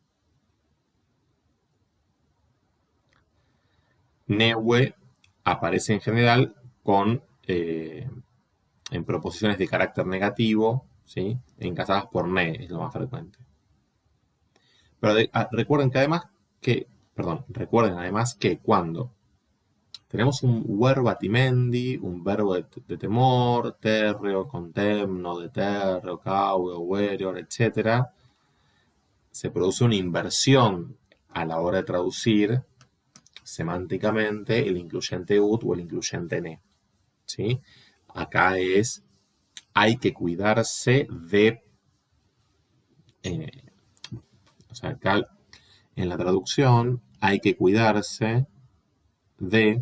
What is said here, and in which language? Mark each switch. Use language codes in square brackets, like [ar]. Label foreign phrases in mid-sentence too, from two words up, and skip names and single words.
[es] Neue aparece en general en proposiciones de carácter negativo, ¿sí? Encasadas por ne, es lo más frecuente. Pero recuerden además que cuando tenemos un verbo atimendi, un verbo de temor, [la] terreo, contemno, deterreo, caudo, verior, [es] etc., se produce una inversión a la hora de traducir semánticamente el incluyente ut o el incluyente ne. ¿Sí? Acá hay que cuidarse de... acá en la traducción hay que cuidarse de...